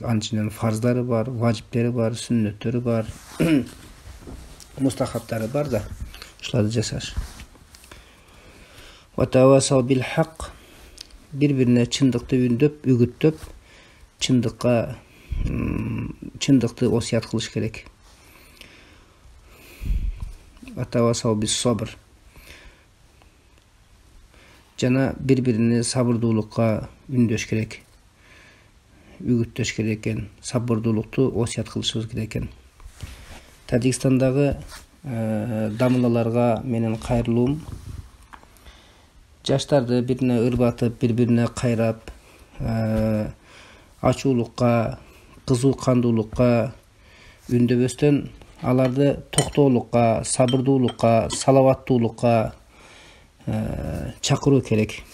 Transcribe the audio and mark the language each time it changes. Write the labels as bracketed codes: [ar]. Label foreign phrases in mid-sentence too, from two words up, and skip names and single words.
[ky] Анчынан фарздары бар, важиптери бар, сүннөттөрү бар, мустахабтары бар да, ошолорду жасаш. [ar] وتواصوا بالحق, [ky] бири-бирине чындыкты үгүттөп, чындыкты осуят кылыш керек. [ar] وتواصوا بالصبر, [ky] жана бири-бирине сабырдуулукка үндөш керек, үгүттөш керек экен, сабырдуулукту осуят кылышыбыз керек экен. Тажикстандагы дамылаларга менин кайрылуум, жаштарды бирине ырбатып, бири-бирине кайрап, ачуулукка, кызуу кандуулукка үндөбөстөн аларды токтоолукка, сабырдуулукка, салаваттуулукка чакыруу керек.